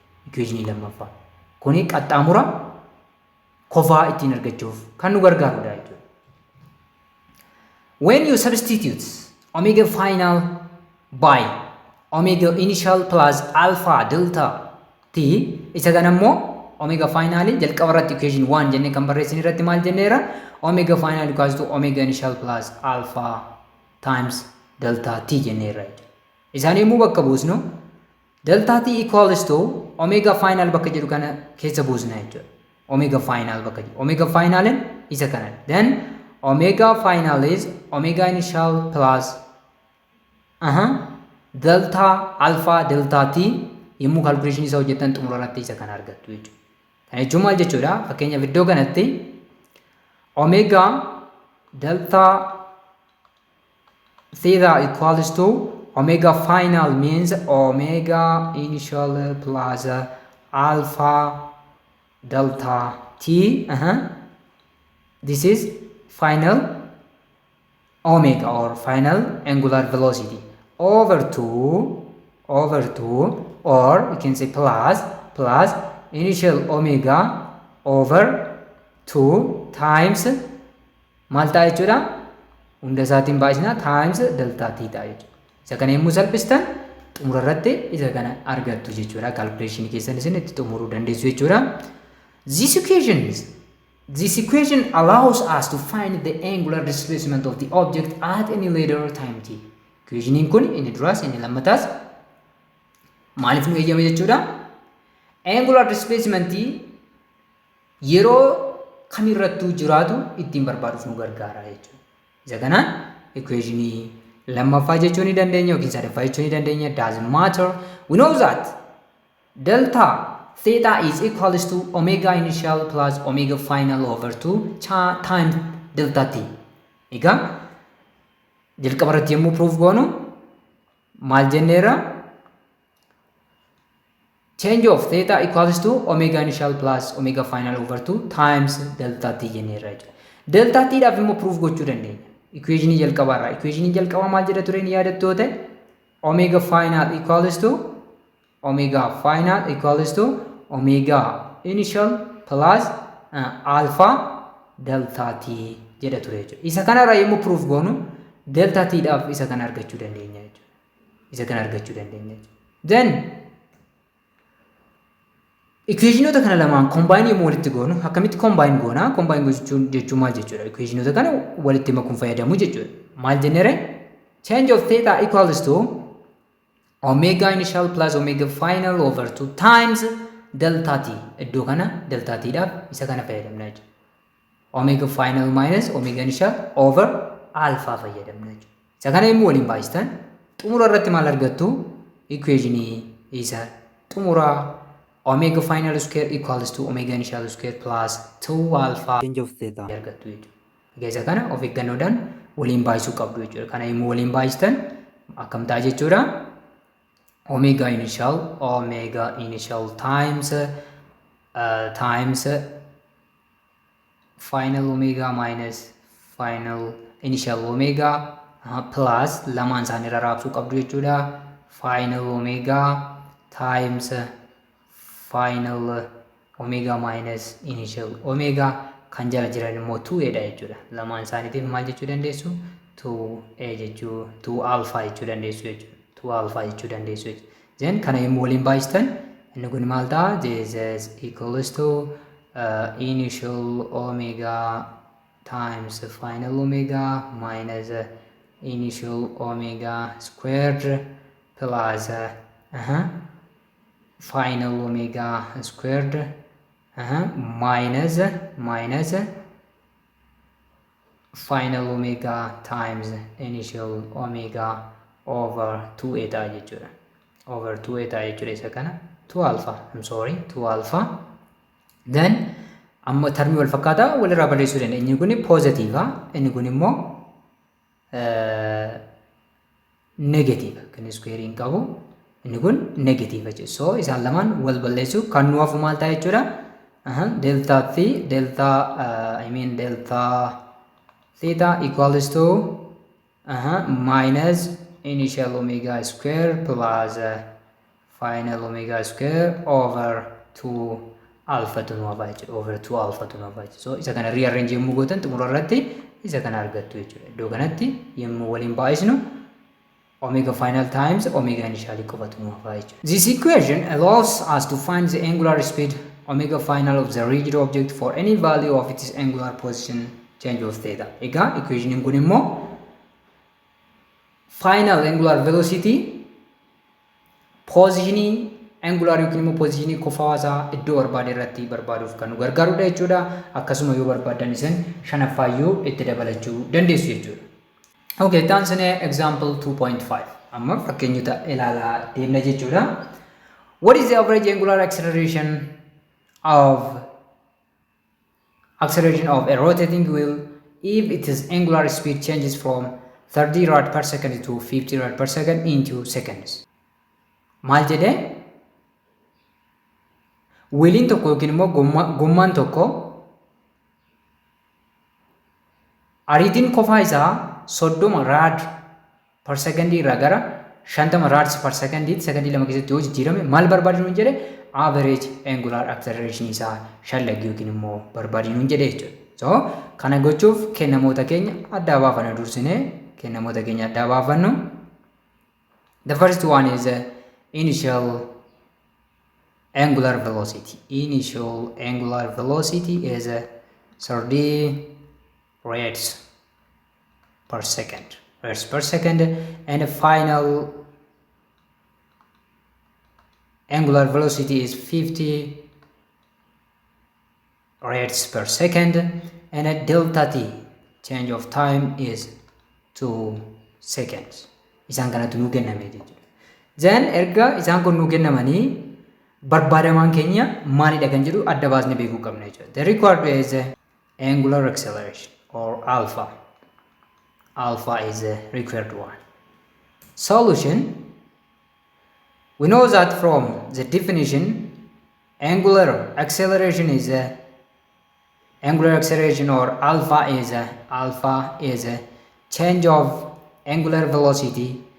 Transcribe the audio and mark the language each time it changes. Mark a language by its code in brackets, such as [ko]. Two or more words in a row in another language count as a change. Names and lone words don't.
[om] Equationii lammaffaa. Kuni qaxxaamura kofaa ittiin argachuuf kan nu gargaarudha jechuudha. [en] When you substitute omega final by omega initial plus alpha delta t [om] isa kana immoo [en] omega final [om] jalqaba irratti equation 1 jennee kan barreessine irratti maal jenneera? [en] Omega final equals to omega initial plus alpha times delta t [om] jenneera. Isaan yommuu bakka buusnu [en] delta t equals to omega final [om] bakka jedhu kana keessa buusna jechuudha. [en] Omega final [om] bakka jedhu. [en] Omega final [om] isa kana. [en] Then omega final is omega initial plus delta alpha delta t [om] yommuu calculation isa hojjetan xumura irratti isa kana argattu jechuudha. Kana jechuun maal jechuudha? Fakkeenyaaf iddoo kanatti [en] omega delta theta equals to omega final means omega initial plus alpha delta t. This is final omega or final angular velocity over 2 or you can say plus initial omega over 2 times [om] maal ta'a jechuudha? Hunda isaatiin baay'isna [en] times delta t [om] ta'a jechuudha. Isa kana yommuu salphistan xumura irratti isa kana argattu jechuudha. Calculation keessan isin itti xumuruu dandeessu jechuudha. [en] This equation allows us to find the angular displacement of the object at any later time t. [om] Equationiin kun inni duraas inni lammataas maaliif nu eeyyame jechuudha? [en] Angular displacement [om] yeroo kamirrattuu jiraatu ittiin barbaaduuf nu gargaara jechuudha. Isa kanaan equationii lammaffaa jechuu ni dandeenya yookiin sadaffaa jechuu ni dandeenya. [en] Doesn't matter. We know that delta theta is equals to omega initial plus omega final over 2 times delta t. [om] Egaa jalqaba irratti yommuu proof goonu maal jenneera? [en] Change of theta equals to omega initial plus omega final over 2 times delta t [om] jenneera jechuudha. [en] Delta t [om] dhaaf immoo proof gochuu dandeenya. Equationii jalqabaarraa. Equationii jalqabaa maal jedha ture ni yaadattu ta'e? [en] Omega final equals to omega initial plus alpha delta t [om] jedha ture jechuudha. Isa kanarraa yommuu proof goonu [en] delta t [om] dhaaf isa kana argachuu dandeenya jechuudha. Then equationota kana lamaan combine yommuu walitti goonu akkamitti combine goona? Combine jechuun maal jechuudha? Equationota kana walitti makuun fayyadamu jechuudha. Maal jenneere? [en] Change of theta equals to omega initial plus omega final over 2 times delta t. [om] Iddoo kana [en] delta t [om] dhaaf isa kana fayyadamna jechuudha. [en] Omega final minus omega initial over alpha [om] fayyadamna jechuudha. Isa kana yommuu waliin baay'istan xumura irratti maal argattu? Equationii isa xumura [en] omega final square equals to omega initial square plus 2 alpha change of theta [om] argattu jechuudha. Egaa isa kana of eeggannoodhaan waliin baay'isuu qabdu jechuudha. Kana yommuu waliin baay'istan akkam ta'a jechuudha? [en] Omega initial times final omega minus final initial omega plus [om] lamaan isaanii rarraabsuu qabdu jechuudha. [en] Final omega times final omega minus initial omega [om] kan jala jiran immoo 2a dha jechuudha. Lamaan isaaniitiif maal jechuu dandeessu? 2a jechuu 2 alpha jechuu dandeessu jechuudha. [en] 2 alpha [om] jechuu dandeessu jechuudha. Then kana yommuu waliin baay'istan inni kun maal ta'a? [en] This is equals to initial omega times final omega minus initial omega squared plus final omega squared minus final omega times initial omega over 2 eta jechuudha. [om] Over 2 eta jechuudha isa kana 2 alpha, [en] I'm sorry, 2 alpha. [om] Then amma termi wal fakkaata walirraa balleessuu dandeenya. Inni kun positive, inni kun immoo negative kan square qabu, inni kun negative jechuudha. So isaan lamaan wal balleessu kan nu hafu maal ta'a jechuudha. [en] Delta theta equals to minus initial omega square plus final omega square over 2 alpha [om] to nu hafa jechuudha. [en] Over 2 alpha [om] to nu hafa jechuudha. So isa kana rearrange yommuu gootan xumura irratti isa kana argattu jechuudha. Iddoo kanatti yommuu waliin baay'isnu [en] omega final times omega initially [om] qofatu nu hafa jechuudha. [en] This equation allows us to find the angular speed omega final of the rigid object for any value of its angular position change of theta. [om] Egaa equation kun immoo [en] final angular velocity [om] positionii angular yookiin immoo positionii kofaasaa iddoo barbaade irratti barbaaduuf kan nu gargaarudha jechuudha. Akkasuma yoo barbaadan isin shanaffaayyuu itti dabalachuu dandeessu jechuudha. Okay, taansinee example 2.5 amma fakkeenyota ilaalaa deemna jechuudha. [en] What is the average angular acceleration of a rotating wheel if its angular speed changes from 30 rad per second to 50 rad per second into seconds? [om] Maal jedhee wheeliin tokko yookiin immoo gommaan tokko ariitiin kofaa isaa [en] 30 rad per second [om] irraa gara [en] 50 rads per second [om] sekondii lama keessatti yoo jijjiirame maal barbaadinu jedhe [en] average angular acceleration [om] isaa shallagi yookiin immoo barbaadinu jedhe jechuudha. So kana gochuuf kennamoota keenya adda baafanna dursinee kennamoota keenya adda baafannu. [en] The first one is initial angular velocity. Initial angular velocity is 30 rads per second, and the final angular velocity is 50 rads per second, and a delta t change of time is 2 seconds. [om] Isaan kanatu nu kenname jechuudha. Then erga isaan kun nu kennamanii barbaadamaan keenya maalidha kan jedhu adda baasnee beekuu qabna jechuudha. [en] The required is angular acceleration or alpha. Alpha is the required one. Solution: we know that from the definition, angular acceleration or alpha is a change of angular velocity